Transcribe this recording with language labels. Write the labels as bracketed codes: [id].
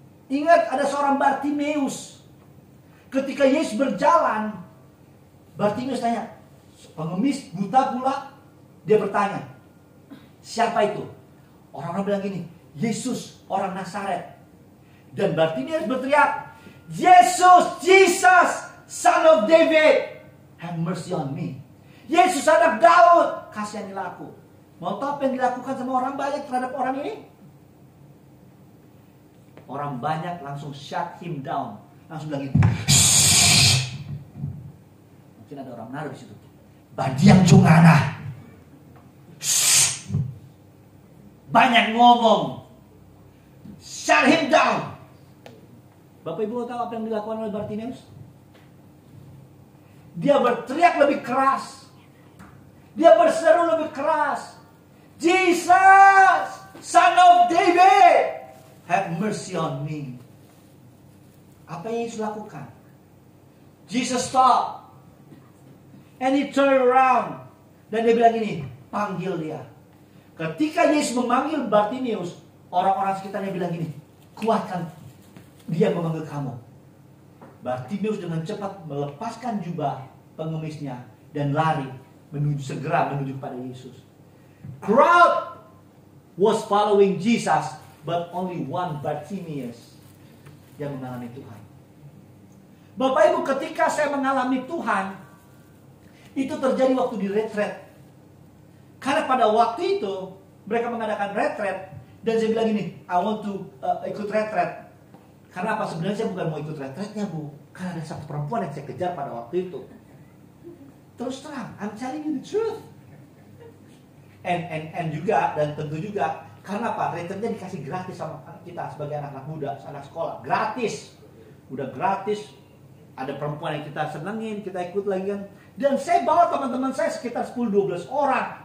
[id] Ingat, ada seorang Bartimeus. Ketika Yesus berjalan, Bartimeus tanya, pengemis buta pula. Dia bertanya, siapa itu? Orang-orang bilang gini, Yesus, orang Nazaret. Dan Bartimeus berteriak, [en] Jesus, Son of David, have mercy on me. [id] Yesus anak Daud, kasihanilah aku. Mau tahu apa yang dilakukan sama orang banyak terhadap orang ini? Orang banyak langsung [en] shut him down, [id] langsung bilang gitu. Mungkin ada orang naruh di situ. Badiang cungana. Banyak ngomong. [en] Shut him down. [id] Bapak Ibu tahu apa yang dilakukan oleh Bartimeus? Dia berteriak lebih keras. Dia berseru lebih keras. [en] Jesus, Son of David, have mercy on me. [id] Apa yang Yesus lakukan? [en] Jesus stop. And he turn around. [id] Dan dia bilang ini, panggil dia. Ketika Yesus memanggil Bartimeus, orang-orang sekitarnya bilang gini, kuatkan, dia memanggil kamu. Bartimeus dengan cepat melepaskan jubah pengemisnya dan lari segera menuju pada Yesus. [en] Crowd was following Jesus, but only one Bartimeus [id] yang mengalami Tuhan. Bapak Ibu, ketika saya mengalami Tuhan, itu terjadi waktu di retret. Karena pada waktu itu mereka mengadakan retret, dan saya bilang gini, [en] I want to [id] ikut retret. Karena apa? Sebenarnya saya bukan mau ikut retretnya, Bu. Karena ada satu perempuan yang saya kejar pada waktu itu. Terus terang, [en] I'm telling you the truth. [id] And juga, dan tentu juga, karena apa? Retretnya dikasih gratis sama kita sebagai anak-anak muda, anak sekolah. Gratis. Udah gratis. Ada perempuan yang kita senengin, kita ikut lagi kan. Dan saya bawa teman-teman saya sekitar 10-12 orang.